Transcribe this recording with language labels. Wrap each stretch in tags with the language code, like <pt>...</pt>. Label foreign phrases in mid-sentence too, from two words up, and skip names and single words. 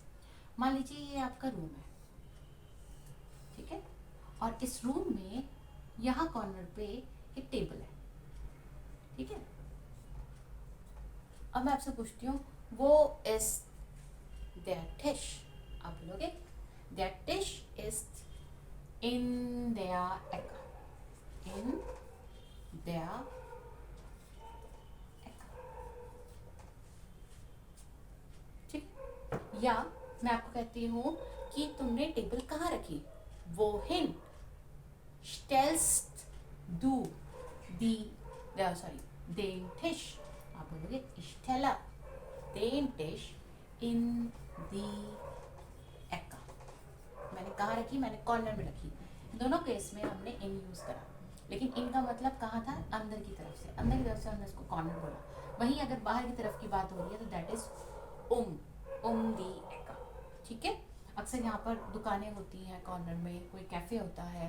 <hi>मान लीजिए ये आपका रूम है, ठीक है, और इस रूम में यहाँ कॉर्नर पे एक टेबल है, ठीक है। अब मैं आपसे पूछती हूँ</hi> <de>Wo ist der Tisch,</de> <hi>आप बोलोगे</hi> <de>Der Tisch ist in der Ecke. In der Ecke.</de> <hi>ठीक, या मैं आपको कहती हूँ कि तुमने टेबल कहाँ रखी.</hi> <de>Wohin stellst du den Tisch?</de> <hi>आप बोलोगे</hi> <de>ich stelle den Tisch in die Ecke.</de> <hi>मैंने कहाँ रखी, मैंने कॉर्नर में रखी. दोनों केस में हमने इन यूज करा, लेकिन इन का मतलब कहाँ था, अंदर की तरफ से. अंदर की तरफ से हमने इसको कॉर्नर बोला. वहीं अगर बाहर की तरफ की बात हो रही है तो</hi> <en>that is</en> <de>die Ecke.</de> <hi>ठीक है, अक्सर यहाँ पर दुकानें होती हैं कॉर्नर में, कोई कैफे होता है.</hi>